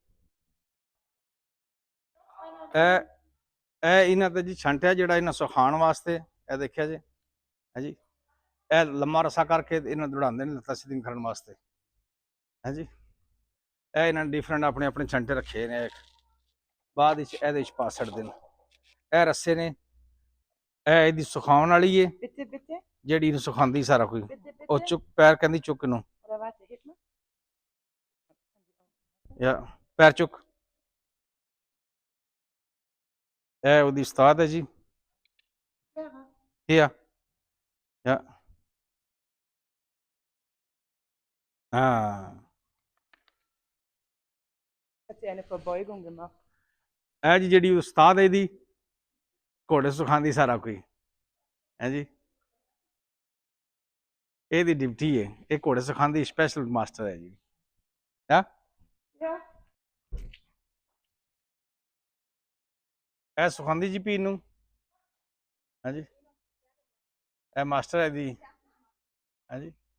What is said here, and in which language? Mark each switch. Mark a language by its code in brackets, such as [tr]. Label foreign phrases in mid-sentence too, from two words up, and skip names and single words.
[pa] ਇਹ ਇਹ ਇਹਨਾਂ ਤੇ ਜੀ ਛੰਟਿਆ ਜਿਹੜਾ ਇਹਨਾਂ ਸੁਖਾਉਣ ਵਾਸਤੇ ਇਹ ਦੇਖਿਆ ਜੀ ਹਾਂਜੀ ਇਹ ਲੰਮਾ ਰਸਾ ਕਰਕੇ ਇਹਨਾਂ ਦੌੜਾਉਂਦੇ ਨੇ ਲੱਤਾਂ ਸਿੱਧੀਆਂ ਕਰਨ ਵਾਸਤੇ ਹਾਂਜੀ ਇਹ ਇਹਨਾਂ ਨੇ ਡਿਫਰੈਂਟ ਆਪਣੇ ਆਪਣੇ ਛੰਟੇ ਰੱਖੇ ਨੇ ਬਾਅਦ ਵਿੱਚ ਇਹਦੇ ਵਿੱਚ ਪਾ ਛੱਡਦੇ ਨੇ ਇਹ ਰੱਸੇ ਨੇ ਇਹ ਇਹਦੀ ਸੁਖਾਉਣ ਵਾਲੀ ਏ [de] Bitte, bitte, [pa] ਜਿਹੜੀ ਇਹਨੂੰ ਸੁਖਾਉਂਦੀ ਸਾਰਾ ਕੁਝ [de] bitte, [pa] ਉਹ [de] bitte. [pa] ਚੁੱਕ ਪੈਰ ਕਹਿੰਦੀ ਚੁੱਕ ਨੂੰ [de] Oder warte, heb mal. [pa] ਜਾਂ ਪੈਰ ਚੁੱਕ ਇਹ ਉਹਦੀ ਉਸਤਾਦ ਹੈ ਜੀ [de] Clara. Hier. Ja. Ah. Hat sie eine Verbeugung gemacht? [pa] ਇਹ ਜੀ ਜਿਹੜੀ ਉਸਤਾਦ ਹੈ ਇਹਦੀ ਘੋੜੇ ਸਿਖਾਉਂਦੀ ਸਾਰਾ ਕੋਈ ਹੈ ਜੀ ਇਹਦੀ ਡਿਊਟੀ ਹੈ ਇਹ ਘੋੜੇ ਸਿਖਾਉਂਦੀ [en] special master [pa] ਹੈ ਜੀ ਹਾਂ [de] Ja. [pa] ਇਹ ਸਿਖਾਉਂਦੀ ਜੀ ਪੀਣ ਨੂੰ ਹਾਂਜੀ ਇਹ ਮਾਸਟਰ ਹੈ ਦੀ ਹਾਂਜੀ